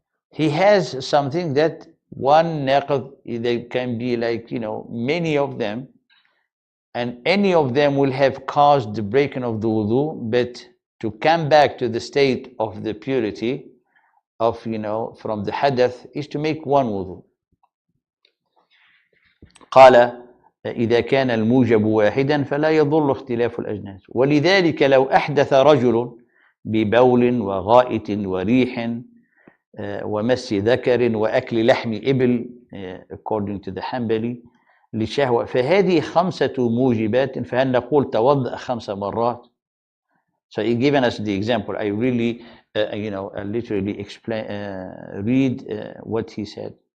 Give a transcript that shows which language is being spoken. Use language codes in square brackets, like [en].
[en] He has something that one naqid, they can be like, many of them, and any of them will have caused the breaking of the wudu, but to come back to the state of the purity of, from the hadath is to make one wudu. [ar] قال إذا كان الموجب واحدا فلا يضر اختلاف الأجناس ولذلك لو أحدث رجل ببول وغائط وريح ومس ذكر وأكل لحم إبل [en] according to the Hanbali [ar] لشهوة فهذه 5 موجبات فهل نقول توضأ 5 مرات. [en] So he given us the example. I really literally explain read what he said.